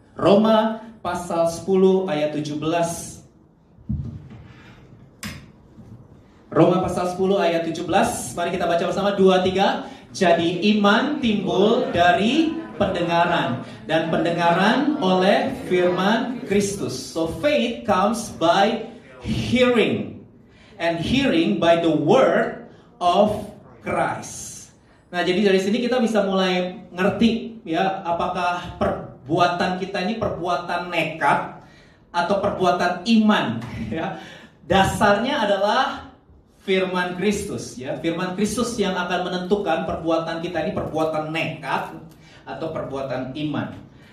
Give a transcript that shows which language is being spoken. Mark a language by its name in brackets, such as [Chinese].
[Indonesian] Roma pasal 10 ayat 17. Roma pasal 10 ayat 17. Mari kita baca bersama. 2, 3. Jadi iman timbul dari pendengaran, dan pendengaran oleh firman Kristus. [English] So faith comes by hearing, and hearing by the word of Christ. [Indonesian] Nah, jadi dari sini kita bisa mulai ngerti ya, apakah perbuatan kita ini perbuatan nekat atau perbuatan iman ya. Dasarnya adalah firman Kristus ya. Firman Kristus yang akan menentukan perbuatan kita ini perbuatan nekat atau perbuatan iman.